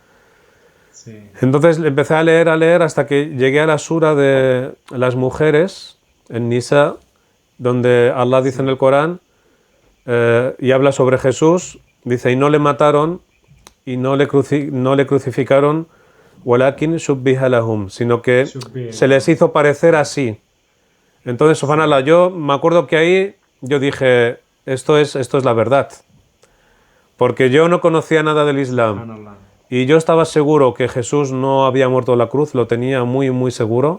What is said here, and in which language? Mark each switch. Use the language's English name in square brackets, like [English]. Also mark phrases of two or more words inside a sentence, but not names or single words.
[Spanish] sí, Entonces empecé a leer hasta que llegué a la sura de las mujeres en Nisa, donde Allah dice en sí. el Corán y habla sobre Jesús, dice, y no le mataron y no le crucificaron, [Arabic] ولكن شبه لهم, [Spanish] sino que se les [Arabic] Shubbilaum. [Spanish] hizo parecer así. Entonces, Sí, subhanallah, yo me acuerdo que ahí yo dije, esto es la verdad, porque yo no conocía nada del Islam. subhanallah. Y yo estaba seguro que Jesús no había muerto en la cruz, lo tenía muy, muy seguro.